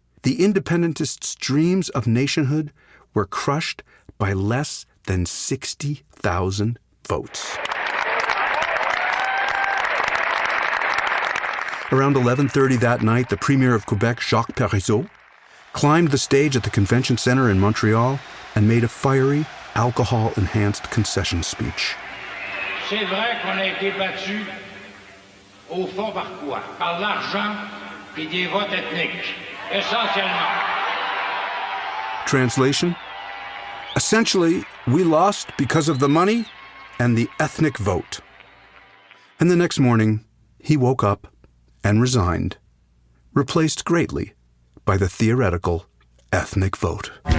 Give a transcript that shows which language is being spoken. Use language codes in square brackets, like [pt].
[en] The independentists' dreams of nationhood were crushed by less than 60,000 votes. Around 11:30 that night, the Premier of Quebec, Jacques Parizeau, climbed the stage at the Convention Centre in Montreal and made a fiery, alcohol-enhanced concession speech. [fr] C'est vrai qu'on a été battu au fond par quoi? Par l'argent et des votes ethniques, essentiellement. [en] Translation? Essentially, we lost because of the money and the ethnic vote. And the next morning, he woke up and resigned, replaced greatly by the theoretical ethnic vote.